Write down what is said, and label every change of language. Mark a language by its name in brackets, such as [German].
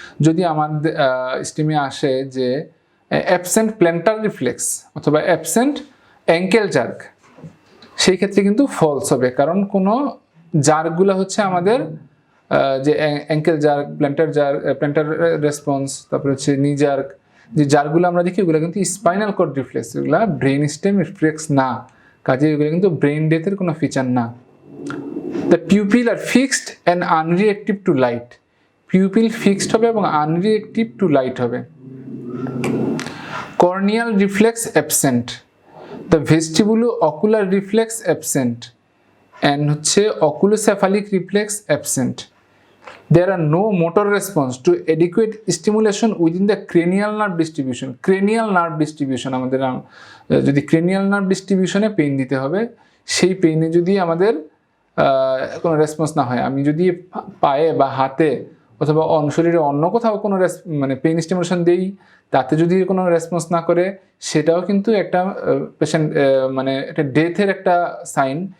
[Bangla] যদি আমাদের স্টিমে আসে যে অ্যাবসেন্ট প্ল্যান্টার রিফ্লেক্স অথবা অ্যাবসেন্ট অ্যাঙ্কেল জার্ক, সেই ক্ষেত্রে কিন্তু ফলস হবে, কারণ কোনো জার্কগুলো হচ্ছে আমাদের যে অ্যাঙ্কেল জার্ক, প্ল্যান্টার রেসপন্স, তারপরে হচ্ছে নি জার্ক, যে জার্কগুলো আমরা দেখি ওগুলো কিন্তু স্পাইনাল কর্ড রিফ্লেক্স, এগুলো ব্রেইন স্টেম রিফ্লেক্স না, কাজে এগুলো কিন্তু ব্রেইন ডেথের কোনো ফিচার না। [English] The pupil are fixed and unreactive to light. Pupil fixed [Bangla] হবে এবং [English] unreactive to light হবে। Corneal reflex absent. The vestibulo-ocular reflex absent. And হচ্ছে oculocephalic reflex absent. There are no motor response to adequate stimulation within the cranial nerve distribution. [Bangla] Cranial nerve distribution আমাদের যদি cranial nerve distribution-এ pain দিতে হবে, সেই পেইনে যদি আমাদের কোনো রেসপন্স না হয়, আমি যদি পায়ে বা হাতে অথবা শরীরে অন্য কোথাও কোনো মানে পেইন স্টিমুলেশন দেই, তাতে যদি কোনো রেসপন্স না করে, সেটাও কিন্তু একটা পেশেন্ট মানে একটা ডেথের একটা সাইন।